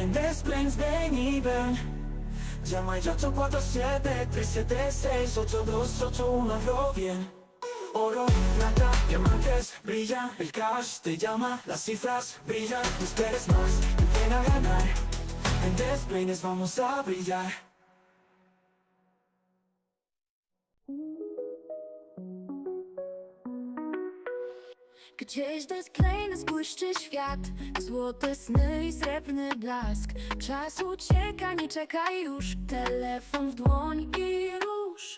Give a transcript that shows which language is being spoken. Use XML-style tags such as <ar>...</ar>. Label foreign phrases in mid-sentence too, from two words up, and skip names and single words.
<es>En Despegues ven y ven. Llama ya 847-376-8281, hazlo bien. Oro, plata, diamantes, brilla, el cash te llama, las cifras brillan, no esperes más, ven a ganar. En Despegues vamos a brillar.</es> <pl>Gdzieś desklejny błyszczy świat, złote sny i srebrny blask. Czas ucieka, nie czekaj już, telefon w dłoń i rusz.</pl>